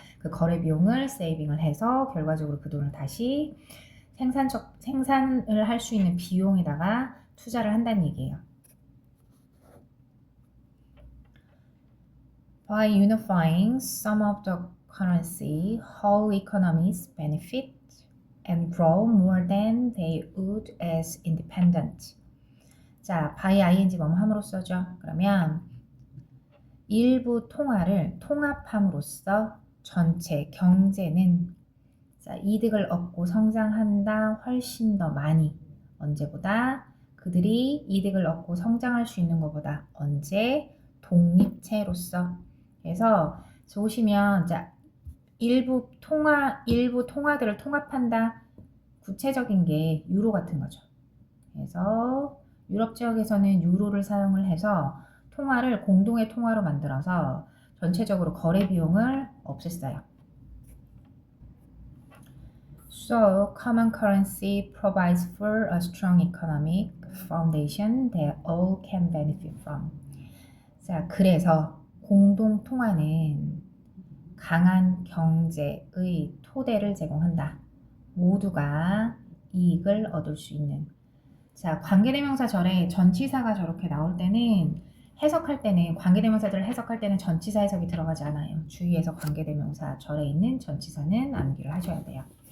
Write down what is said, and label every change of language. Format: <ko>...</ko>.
<ko>그 거래 비용을 세이빙을 해서 결과적으로 그 돈을 다시 생산을 할 수 있는 비용에다가 투자를 한다는 얘기예요.</ko> <en>By unifying some of the currency, whole economies benefit and grow more than they would as independent.</en> <ko>자, by ing 뭐함으로써죠. 그러면 일부 통화를 통합함으로써 전체 경제는 자, 이득을 얻고 성장한다 훨씬 더 많이 언제보다 그들이 이득을 얻고 성장할 수 있는 것보다 언제? 독립체로서. 그래서 보시면 자, 일부 통화들을 통합한다. 구체적인 게 유로 같은 거죠. 그래서 유럽 지역에서는 유로를 사용을 해서 통화를 공동의 통화로 만들어서 전체적으로 거래 비용을 없앴어요.</ko> <en>So, common currency provides for a strong economic foundation that all can benefit from.</en> <ko>자, 그래서 공동 통화는 강한 경제의 토대를 제공한다. 모두가 이익을 얻을 수 있는. 자, 관계대명사 절에 전치사가 저렇게 나올 때는 해석할 때는 관계대명사들을 해석할 때는 전치사 해석이 들어가지 않아요. 주의해서 관계대명사 절에 있는 전치사는 암기를 하셔야 돼요.</ko>